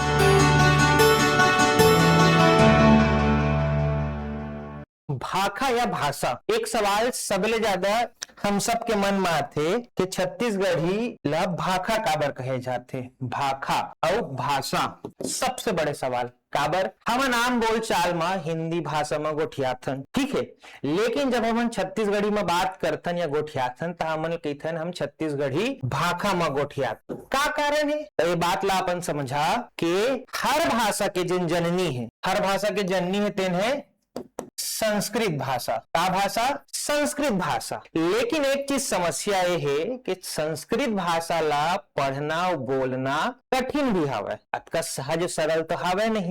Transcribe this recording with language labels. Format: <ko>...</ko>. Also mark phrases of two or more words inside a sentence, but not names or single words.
<hne>भाखा या भाषा, एक सवाल सबले ज्यादा हम सब के मन में आथे कि छत्तीसगढ़ी ला भाखा काबर कहे जाथे। भाखा और भाषा सबसे बड़े सवाल काबर हमन आम बोल चाल में हिंदी भाषा में गोठियाथन, ठीक है, लेकिन जब हम छत्तीसगढ़ी में बात करथन या गोठियाथन तो हमन कहथन हम छत्तीसगढ़ी भाखा में गोठियाथन। का कारण है? तो ये बात ला अपन समझा कि हर भाषा के जिन जननी है, हर भाषा के जननी है तेन है संस्कृत भाषा। का भाषा? संस्कृत भाषा। लेकिन एक चीज समस्या ये है कि संस्कृत भाषा ला पढ़ना और बोलना कठिन भी हवे, अतका सहज सरल तो हवे नहीं।</hne>